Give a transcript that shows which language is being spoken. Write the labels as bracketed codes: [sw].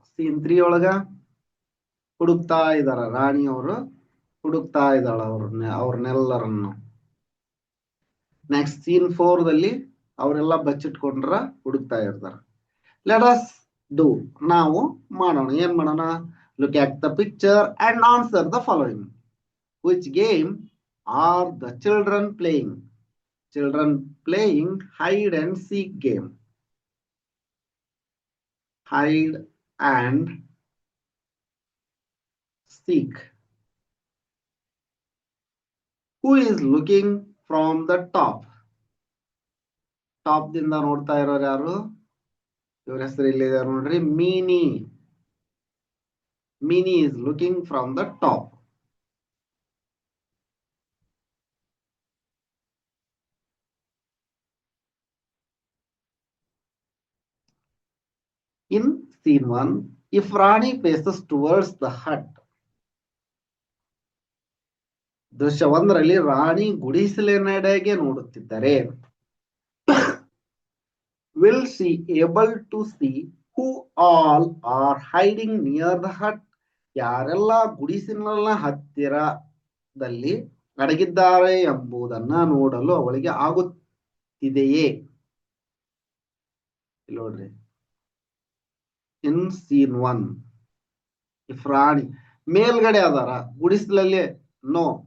[kn] Scene 3 ಒಳಗ ಹುಡುಕ್ತಾ ಇದಾರ, ರಾಣಿಯವರು ಹುಡುಕ್ತಾ ಇದ್ದಾಳ ಅವ್ರನ್ನೆಲ್ಲರನ್ನು. ನೆಕ್ಸ್ಟ್ ಸೀನ್ 4ದಲ್ಲಿ ಅವರೆಲ್ಲ ಬಚ್ಚಿಟ್ಕೊಂಡ್ರ ಹುಡುಕ್ತಾ ಇರ್ತಾರ. [en] let us do, [kn] ನಾವು ಮಾಡೋಣ. ಏನ್ ಮಾಡೋಣ? [en] Look at the picture and answer the following. Which game are the children playing? Children playing hide and seek game. Hide and seek. Who is looking from the top? [kn] Top ದಿಂದ ನೋಡ್ತಾ ಇರೋರು ಯಾರು? ಇವ್ರ ಹೆಸರು ಇಲ್ಲಿದೆ ನೋಡ್ರಿ, ಮೀನಿ. ಮೀನಿ [en] is looking from the top. In scene 1, if Rani faces towards the hut. [kn] ದೃಶ್ಯ 1ರಲ್ಲಿ ರಾಣಿ ಗುಡಿಸಲಿನೆಡೆಗೆ ನೋಡುತ್ತಿದ್ದರೆ. [en] Will she able to see who all are hiding near the hut? [kn] ಯಾರೆಲ್ಲ ಗುಡಿಸಿನ ಹತ್ತಿರದಲ್ಲಿ ಅಡಗಿದ್ದಾರೆ ಎಂಬುದನ್ನ ನೋಡಲು ಅವಳಿಗೆ ಆಗುತ್ತಿದೆಯೇ? ನೋಡ್ರಿ, [en] in scene 1 if [kn] ರಾಣಿ ಮೇಲ್ಗಡೆ ಅದಾರ ಗುಡಿಸಲಲ್ಲಿ, ನೋ.